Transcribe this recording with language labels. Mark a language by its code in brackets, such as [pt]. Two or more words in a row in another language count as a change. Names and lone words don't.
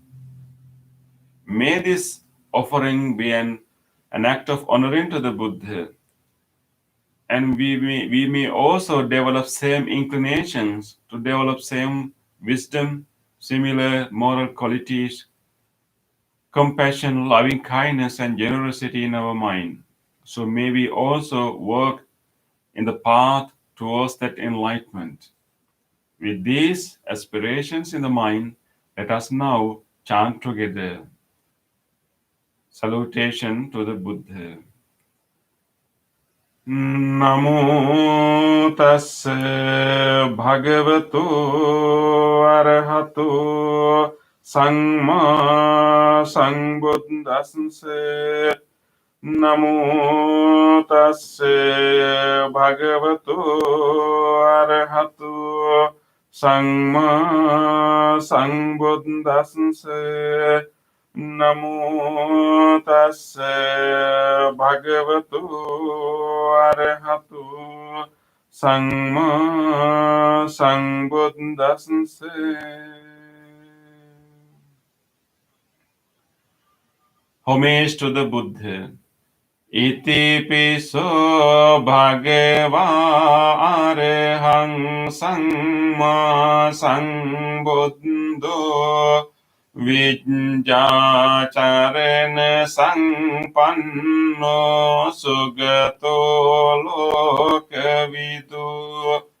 [en] May this offering be an act of honoring to the Buddha, and we may also develop same inclinations to develop same wisdom, similar moral qualities, compassion, loving kindness, and generosity in our mind. So may we also work in the path towards that enlightenment. With these aspirations in the mind, let us now chant together. Salutation to the Buddha. [pi] Namo tassa bhagavato arahato samma sambuddhassa. Namo tassa bhagavato arahato samma sambuddhassa. Namo tassa bhagavato arahato samma sambuddhassa. [en] Homage to the Buddha. [pi] Iti piso bhagava arahang samma sambuddho Vijjācarena sampanno sugato lokavidu